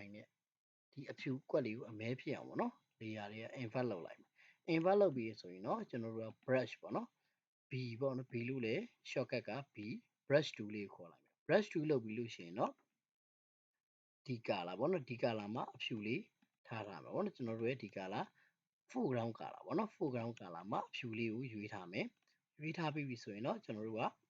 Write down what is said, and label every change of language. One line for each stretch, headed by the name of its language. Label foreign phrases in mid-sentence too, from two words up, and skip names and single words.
Burmese: နဲ့ဒီအဖြူကွက်လေးကိုအမဲဖြစ်အောင်ပေါ့နော် layer တွေက invert လုပ်လိုက်မယ် invert လုပ်ပြီးဆိုရင်တော့ကျွန်တော်တို့က brush ပေါ့နော် B ပေါ့နော် B လို့လေ shortcut က
English: B brush tool
Burmese: လေးကိုခေါ်လိုက်မယ်
English: brush tool
Burmese: လုပ်ပြီးလို့ရှိရင်တော့ဒီ color ပေါ့နော်ဒီ color မှာအဖြူလေးထားထားမှာပေါ့နော်ကျွန်တော်တို့ရဲ့ဒီ color
English: foreground color
Burmese: ပေါ့နော်
English: foreground color
Burmese: မှာအဖြူလေးကိုရွေးထားမယ်ရွေးထားပြီးပြီဆိုရင်တော့ကျွန်တော်တို့က